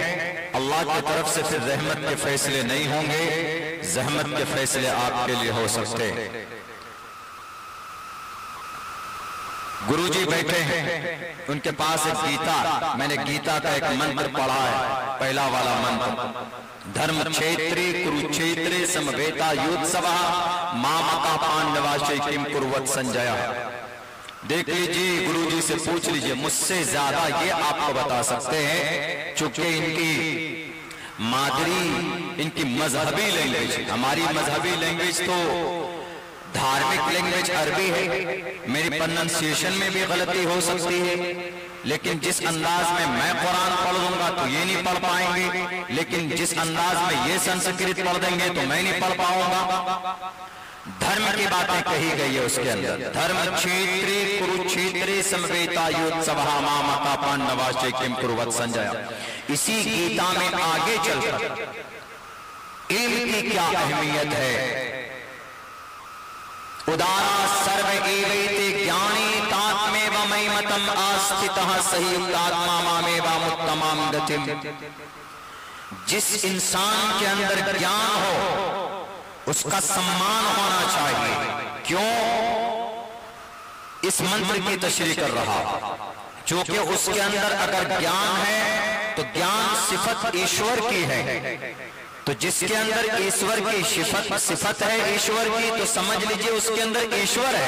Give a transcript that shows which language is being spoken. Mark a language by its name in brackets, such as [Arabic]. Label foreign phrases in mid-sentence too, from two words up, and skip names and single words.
[Urdu] اللہ کی طرف سے پھر رحمت کے فیصلے نہیں ہوں گے، زحمت کے فیصلے آپ کے لیے ہو سکتے ہیں۔ گرو جی بیٹھے ہیں، ان کے پاس ایک گیتا، میں نے گیتا کا ایک منتر پڑھا ہے، پہلا والا منتر، [Sanskrit] धर्मक्षेत्रे कुरुक्षेत्रे समवेता युयुत्सवः मामकाः पाण्डवाश्चैव किम् अकुर्वत संजय. [Urdu] دیکھ لیجئے، گرو جی سے پوچھ لیجئے، مجھ سے زیادہ یہ آپ کو بتا سکتے ہیں، چونکہ ان کی مادری، ان کی مذہبی لینگویج، ہماری مذہبی لینگویج تو دھارمک لینگویج عربی ہے، میری پرننسیشن میں بھی غلطی ہو سکتی ہے، لیکن جس انداز میں میں قرآن پڑھ دوں گا تو یہ نہیں پڑھ پائیں گے، لیکن جس انداز میں یہ سنسکرت پڑھ دیں گے تو میں نہیں پڑھ پاؤں گا۔ دھرم کی باتیں کہی گئی ہے اس کے اندر، [Sanskrit] धर्मक्षेत्रे कुरुक्षेत्रे समवेता युयुत्सवः मामकाः पाण्डवाश्चैव किम् अकुर्वत संजय. [Urdu] اسی گیتا میں آگے چل کر علم کی کیا اہمیت ہے، [Sanskrit] उदाराः सर्व एवैते ज्ञानी त्वात्मैव मे मतम् आस्थितः स हि युक्तात्मा मामेवानुत्तमां गतिम्. [Urdu] جس انسان کے اندر گیان ہو اس کا سمان ہونا چاہیے۔ کیوں اس منتر کی تشریح کر رہا؟ چونکہ اس کے اندر اگر گیان ہے تو گیان صفت ایشور کی ہے، تو جس کے اندر ایشور کی صفت ہے ایشور کی، تو سمجھ لیجئے اس کے اندر ایشور ہے۔